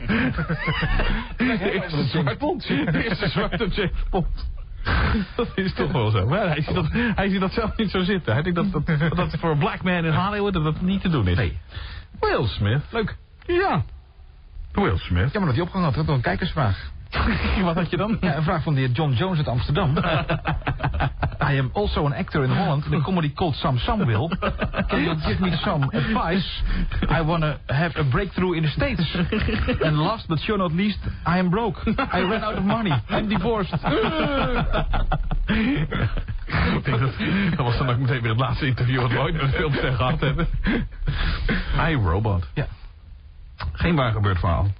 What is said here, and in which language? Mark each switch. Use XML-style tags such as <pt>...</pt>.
<nl>De eerste zwarte Bond. De eerste zwarte James Bond. Dat is toch wel zo. Maar hij ziet dat zelf niet zo zitten. Hij denkt dat voor een</nl> <en>black man</en> <nl>in Hollywood dat niet te doen is. Nee. Will Smith. Leuk. Ja. Will Smith. Ja, maar dat hij opgehangen had, dat was een kijkersvraag. Wat had je dan? Ja, een vraag van de heer John Jones uit Amsterdam.</nl> <en>I am also an actor in Holland in a comedy called Some Will. Can you give me some advice? I want to have a breakthrough in the States. And last but sure not least, I am broke. I ran out of money. I'm divorced.</en> <nl>Ik denk dat was dan ook meteen weer het laatste interview wat we ooit met een filmster gehad hebben.</nl> <en>I, Robot.</en> <nl>Ja. Geen waar gebeurd verhaal.</nl>